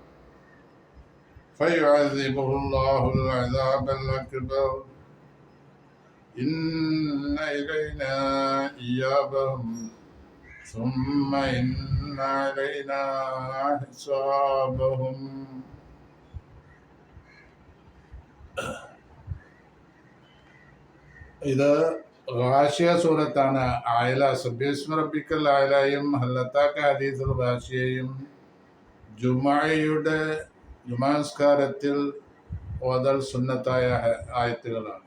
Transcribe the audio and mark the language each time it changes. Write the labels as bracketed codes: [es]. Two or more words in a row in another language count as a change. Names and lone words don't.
[ar] فيعذبه الله العذاب الأكبر إن إلينا إيابهم ثم إن علينا حسابهم. [ml] ഇത് ഗാശിയ സൂറത്താണ്. ആയല സബ്ബിസ്മ റബ്ബിക്കൽ ആയലയും ഹല്ലത്താക്ക ഹദീസുൽ ഗാശിയയും ജുമാഅയുടെ ജുമാസ്കാരത്തിൽ ഓതൽ സുന്നത്തായ ആയത്തുകളാണ്.